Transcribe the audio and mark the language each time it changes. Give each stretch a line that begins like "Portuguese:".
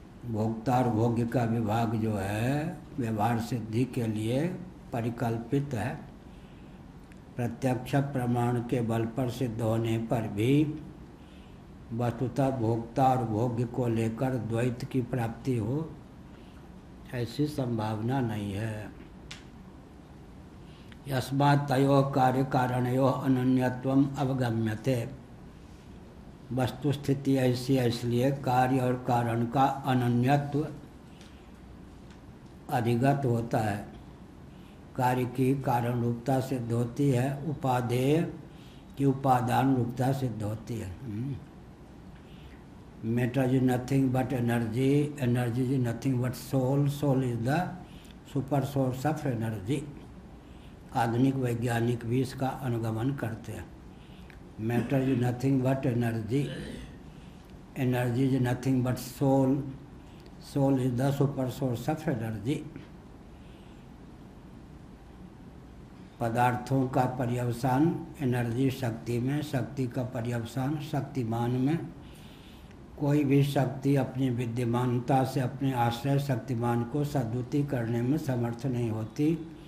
Hindi: भोक्ता और भोग्य का विभाग जो है व्यवहार सिद्धि के लिए परिकल्पित है। प्रत्यक्ष प्रमाण के बल पर सिद्ध होने पर भी वस्तुतः भोक्ता और भोग्य को लेकर द्वैत की प्राप्ति हो ऐसी संभावना नहीं है।
Sanskrit: यस्मात् तयोः कार्य कारणयोः अनन्यत्वम् अवगम्यते।
Hindi: वस्तु स्थिति ऐसी है इसलिए कार्य और कारण का अनन्यत्व अधिगत होता है। कार्य की कारण रूपता सिद्ध होती है, उपादेय की उपादान रूपता सिद्ध होती है।
English: Matter is nothing but energy, energy is nothing but soul, soul is the super source of energy।
Hindi: आधुनिक वैज्ञानिक भी इसका अनुगमन करते हैं।
English: Matter is nothing but energy, energy is nothing but soul, soul is the super source of energy।
Hindi: पदार्थों का पर्यवसान energy शक्ति में, शक्ति का पर्यवसान शक्तिमान में। कोई भी शक्ति अपनी विद्यमानता से अपने आश्रय शक्तिमान को सद्वृत्ति करने में समर्थ नहीं होती।